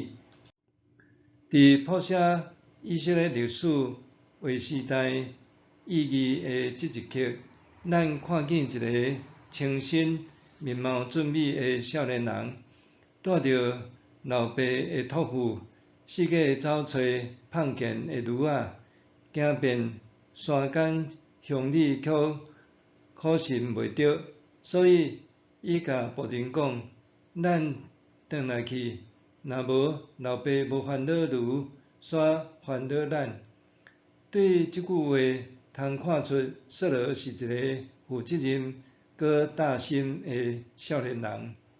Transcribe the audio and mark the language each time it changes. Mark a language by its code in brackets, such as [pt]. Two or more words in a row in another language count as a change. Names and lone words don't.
[nan] 伫谱写以色列历史为时代意义的这一刻，咱看见一个清新、面貌俊美的少年人。带着老爸的托付，四界走找胖健的女仔，行遍山间乡里，却可寻袂着，所以伊甲仆人讲：咱转来去，若无老爸无烦恼如，煞烦恼咱。对即句话，通看出扫罗是一个负责任、搁大心的少年人。